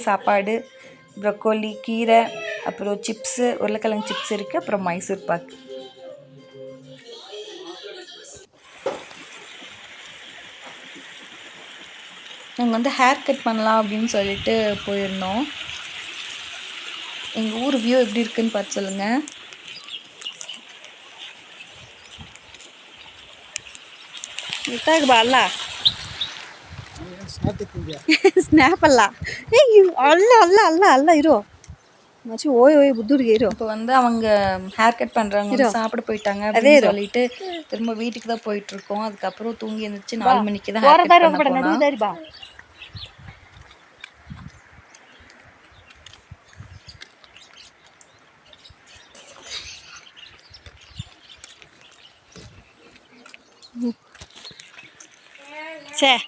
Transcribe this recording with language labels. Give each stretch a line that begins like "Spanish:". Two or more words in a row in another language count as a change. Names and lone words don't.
Tamil: சாப்பாடு, ப்ரொக்கோலி, கீரை, அப்புறம் சிப்ஸு, உருளைக்கிழங்கு சிப்ஸ் இருக்குது, அப்புறம் மைசூர் பாக்கு. நாங்கள் வந்து
English: hair cut
Tamil: பண்ணலாம் அப்படின்னு சொல்லிட்டு போயிருந்தோம். எங்கள் ஊர் வியூ எப்படி இருக்குன்னு பார்த்து சொல்லுங்கள். ಅಲ್ಲ ಸ್ನ್ಯಾಪ್ ಅಲ್ಲ ಅಲ್ಲ ಅಲ್ಲ ಅಲ್ಲ ಅಲ್ಲ ಇರೋ மச்சி ஓய் புத்தூருக்கு ஏறும். இப்போ வந்து அவங்க
English: hair cut
Tamil: பண்ணுறவங்க சாப்பிட போயிட்டாங்க அப்படின்னு சொல்லிட்டு திரும்ப வீட்டுக்கு தான் போயிட்டுருக்கோம். அதுக்கப்புறம் தூங்கி எழுந்திரிச்சு 4 மணிக்கு தான்
English: hair cut
Tamil: பண்ண போனோம். சே